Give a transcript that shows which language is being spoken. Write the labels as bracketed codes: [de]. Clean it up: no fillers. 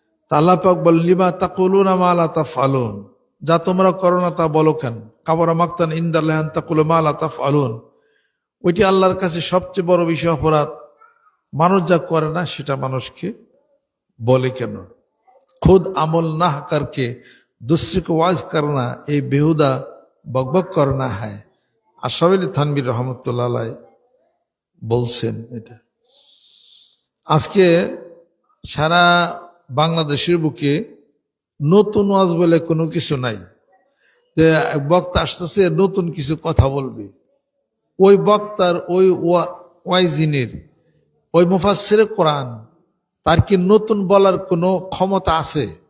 [bn] আল্লাহ পাক বলেন [ar] লিমা তাকুলুনা মা লা তাফআলুন, [bn] যা তোমরা করো না তা বলো কেন। [ar] কাবরা মাকতান ইনদাল্লাহি আন তাকুলু মা লা তাফআলুন, [bn] ওইটি আল্লাহর কাছে সবচেয়ে বড় বিষয় অপরাধ। মানুষ যা করে না সেটা মানুষকে বলে কেন। [hi] खुद अमल ना करके दूसरे को वाज करना ये बेहुदा बकबक करना है। [bn] আশরাফ আলী থানভীর রহমতুল্লাহ আলাইহি বলছেন এটা। আজকে সারা বাংলাদেশের বুকে নতুন ওয়াজ বলে কোনো কিছু নাই, যে বক্তা আসতেছে নতুন কিছু কথা বলবে, ওই বক্তার ওই ওয়াইজিনের ওই মুফাসসিরে কোরআন তার কি নতুন বলার কোনো ক্ষমতা আছে?